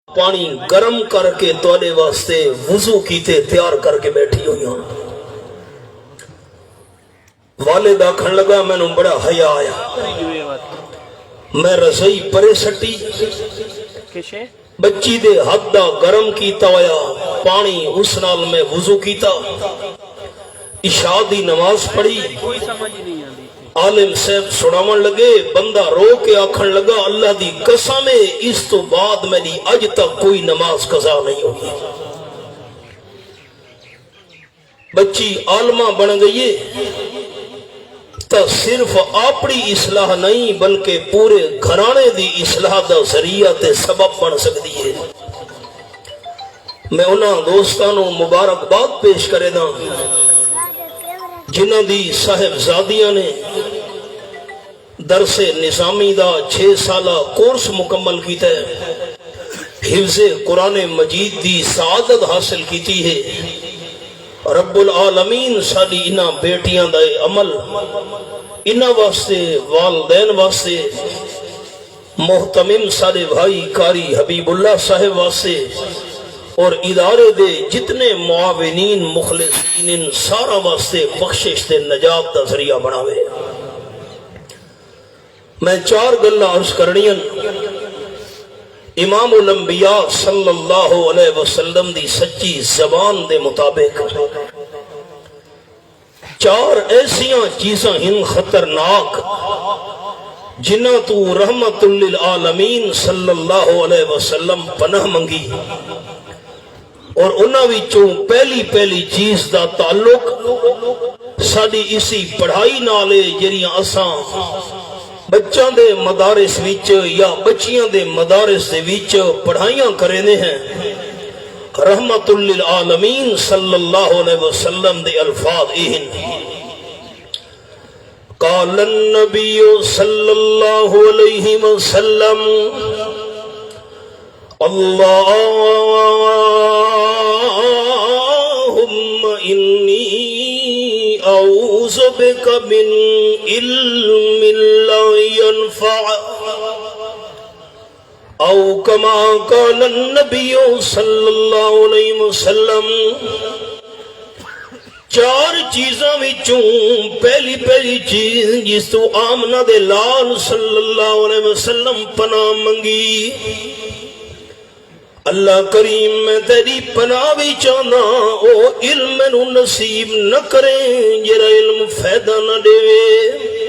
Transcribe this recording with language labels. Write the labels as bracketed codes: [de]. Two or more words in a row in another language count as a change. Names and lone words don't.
[pa] پانی گرم کر کے تواڈے واسطے وضو کیتے تیار کر کے بیٹھی ہوئی ہوں۔ والد آکھن لگا مینوں بڑا حیا آیا، میں رسائی پرے سٹی، بچی دے ہاتھ دا گرم کیتا ہویا پانی اس نال میں وضو کیتا، عشاء دی نماز پڑھی۔ عالم صاحب سناون لگے، بندہ رو کے آکھن لگا اللہ دی قسم ہے اس تو بعد میری اج تک کوئی نماز قضا نہیں ہوئی۔ بچی عالمہ بن گئی تو صرف اپنی اصلاح نہیں بلکہ پورے گھرانے دی اصلاح دا ذریعہ تے سبب بن سکتی ہے۔ میں انہاں دوستانوں مبارکباد پیش کرے دا جنہاں دی صاحبزادیاں نے درس نظامی دا 6 سالہ کورس مکمل کیتا ہے، حفظ قرآن مجید دی سعادت حاصل کیتی ہے۔ رب العالمین ساری انہاں بیٹیاں دا عمل انہاں واسطے، والدین واسطے، محتمم سارے بھائی قاری حبیب اللہ صاحب واسطے اور ادارے دے جتنے معاونین مخلصین ان سارا واسطے بخشش تے نجات دا ذریعہ بناوے۔ میں 4 گلاں عرض کرنیاں امام الانبیاء [ar] صلی اللہ علیہ وسلم [pa] دی سچی زبان دے مطابق 4 ایسیاں چیزاں ہن خطرناک جنہاں تو رحمت للعالمین [ar] صلی اللہ علیہ وسلم [pa] پناہ منگی، اور انہاں وچوں پہلی چیز دا تعلق ساڈی اسی پڑھائی نال جڑیاں اساں بچوں دے مدارس وچ یا بچیاں دے مدارس دے وچ پڑھائیاں کرنے ہیں۔ رحمت للعالمین [ar] صلی اللہ علیہ وسلم [pa] دے الفاظ اہن، [ar] قال النبی صلی اللہ علیہ وسلم اللہم انی اعوذ بک من علم لا ينفع او کما قال النبی صلی اللہ علیہ وسلم۔ [pa] 4 چیزاں وچوں پہلی چیز جس تو آمنہ دے لال [ar] صلی اللہ علیہ وسلم [pa] پناہ منگی، اللہ کریم میں تیری پناہ بھی چاہنا او علم نو نصیب نہ کریں جرا علم فائدہ نہ دے۔